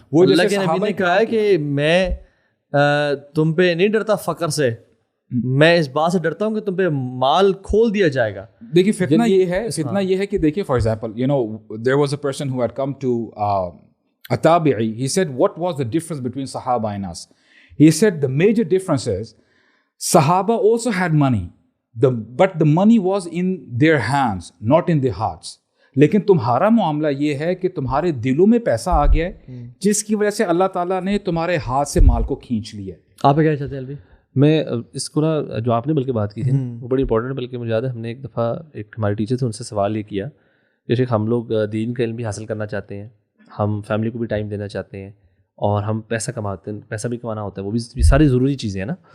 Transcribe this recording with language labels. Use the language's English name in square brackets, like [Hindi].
[Urdu] وہ اللہ کے نبی نے کہا ہے کہ میں تم پہ نہیں ڈرتا فقر سے, میں اس بات سے ڈرتا ہوں کہ تم پہ مال کھول دیا جائے گا. دیکھیے فتنہ یہ ہے کہ دیکھیے [English] For example you know there was a person who had come to a tabi'i. He said what was the difference between Sahaba and us? He said the major difference is Sahaba also had money, but the money was in their hands, not in their hearts. [Urdu] لیکن تمہارا معاملہ یہ ہے کہ تمہارے دلوں میں پیسہ آ گیا ہے جس کی وجہ سے اللہ تعالیٰ نے تمہارے ہاتھ سے مال کو کھینچ لیا ہے. آپ کیا چاہتے ہیں الوی؟ میں اس کو نا جو آپ نے بلکہ بات کی تھی وہ بڑی امپورٹنٹ, بلکہ مجھے یاد ہے ہم نے ایک دفعہ ایک ہمارے ٹیچر تھے ان سے سوال یہ کیا کہ شیخ ہم لوگ دین کا علم بھی حاصل کرنا چاہتے ہیں, ہم فیملی کو بھی ٹائم دینا چاہتے ہیں, اور ہم پیسہ کماتے ہیں, پیسہ بھی کمانا ہوتا ہے, وہ بھی ساری ضروری چیزیں ہیں نا.